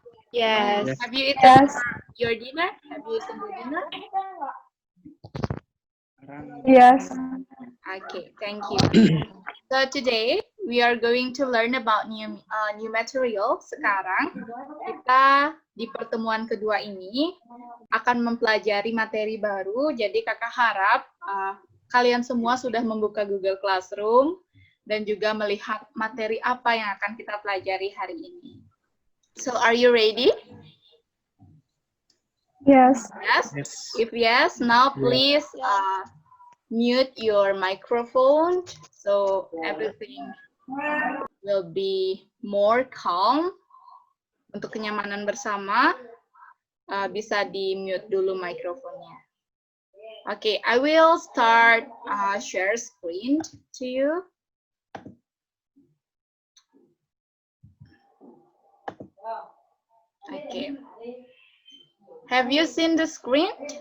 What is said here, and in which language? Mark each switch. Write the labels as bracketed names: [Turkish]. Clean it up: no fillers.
[English] Yes. Have you eaten your dinner? Have you eaten your dinner? Yes. Okay, thank you. So today we are going to learn about new material. [Indonesian] Sekarang kita di pertemuan kedua ini akan mempelajari materi baru. Jadi kakak harap kalian semua sudah membuka Google Classroom dan juga melihat materi apa yang akan kita pelajari hari ini. [English] So are you ready? Yes. Yes. If yes, now please mute your microphone so everything will be more calm. [Indonesian] Untuk kenyamanan bersama, bisa di-mute dulu mikrofonnya. [English] Okay, I will start share screen to you. Okay. Have you seen the screen?